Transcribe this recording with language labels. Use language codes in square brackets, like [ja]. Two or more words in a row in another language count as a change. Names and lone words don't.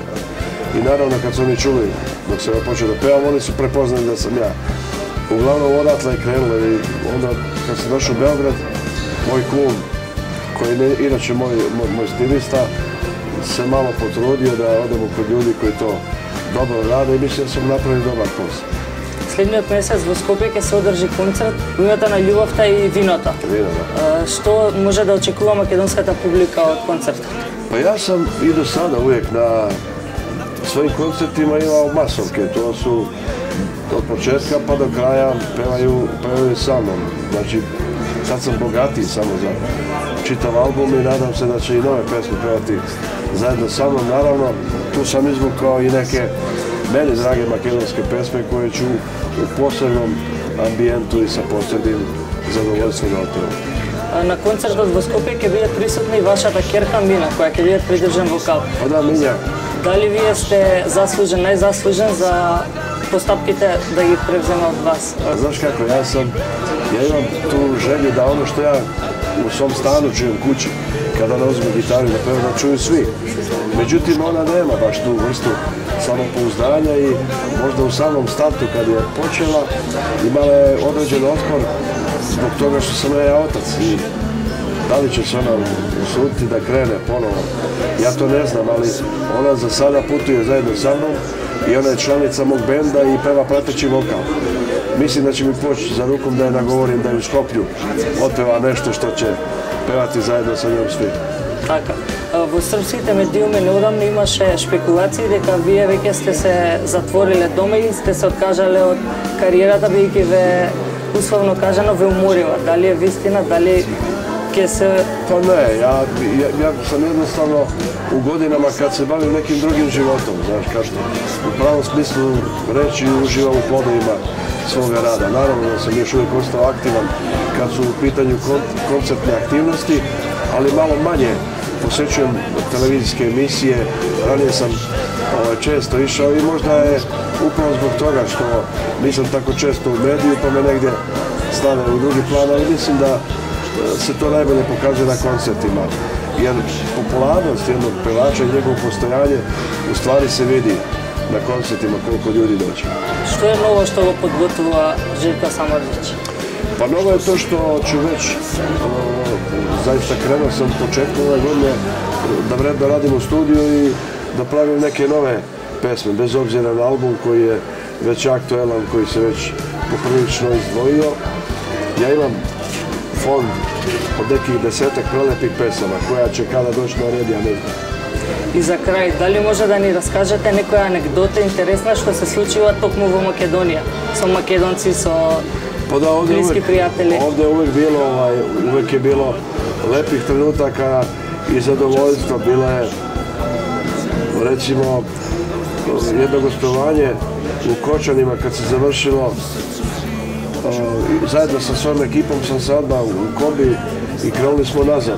[sr] I naravno kad su oni čuli, dok sam ja počeo da pevam, oni su prepoznali da sam ja. Uglavnom odatle je krenulo i onda kad sam došao u Beograd, moj kum, koji je inače moj stilista, se malo potrudio da odemo kod ljudi koji to dobro rade i mislim da sam napravili dobar posao. [mk] Следниот месец во Скопје ќе се одржи концерт во името на љубовта и виното. Што може да очекува македонската публика од концертот? [sr] Pa ja sam i do sada uvijek na svojim koncertima imao masovke, to su od početka pa do kraja pevaju sa mnom. Znači, sad sam bogatiji samo za čitav album i nadam se da će i nove pesme pevati zajedno sa mnom. Naravno, tu sam izvukao i neke meni drage makedonske pesme koje ću u posebnom ambijentu i sa posebnim zadovoljstvom da otpevam. [mk] На концертот во Скопје ќе биде присутна и вашата ќерка Мина, која ќе биде придржен вокал. [sr] Pa da, Minja. [mk] Дали вие сте заслужен, најзаслужен за постапките да ги превземе од вас? [sr] Znaš kako, ja imam tu želju da ono što ja u svom stanu čujem kući, kada ne uzmem gitaru i da pevam, da čuju svi. Međutim, ona nema baš tu vrstu samopouzdanja i možda u samom startu kad je počela imala je određen otpor zbog toga što sam ja otac i da li će se ona usuditi da krene ponovo, ja to ne znam, ali ona za sada putuje zajedno sa mnom i ona je članica mog benda i peva prateći vokal. Mislim da će mi poći za rukom da je nagovorim da je u Skoplju otpeva nešto što će pevati zajedno sa njom svi. [mk] Така. Во српските медиуми неодамно имаше шпекулации дека вие веќе сте се затвориле дома и сте се откажале од кариерата, бидејќи ве, условно кажано, ве уморила. Дали е вистина, дали ќе се... [sr] Pa ne, ja sam jednostavno u godinama kad se bavim nekim drugim životom, znaš, kad u pravom smislu reći uživam u plodovima svoga rada. Naravno da sam još uvijek ostao aktivan kad su u pitanju koncertne aktivnosti, ali malo manje posjećujem televizijske emisije. Ranije sam često išao i možda je upravo zbog toga što nisam tako često u mediju pa me negdje stane u drugi plan, ali mislim da se to najbolje pokazuje na koncertima. Jer popularnost jednog pevača i njegovo postojanje u stvari se vidi na koncertima koliko ljudi dođe. [mk] Што е ново што го подготвува Željko Samardžić? [sr] Pa novo je to što ću već, zaista krenuo sam početkom ove godine da radim u studiju i da pravim neke nove pesme, bez obzira na album koji je već aktuelan, koji se već poprilično izdvojio. Ja imam fond od nekih 10-ak prelepih pesama koja će kada doći na red, ja ne znam. [mk] И за крај, дали може да ни раскажете некоја анекдота интересна што се случила токму во Македонија, со македонци, со [sr] bliski prijatelji? Ovdje uvijek je bilo lepih trenutaka i zadovoljstva. Bilo je, recimo, jedno gostovanje u Kočanima kad se završilo. Zajedno sa svojom ekipom sam se odmah u kombi i krenuli smo nazad.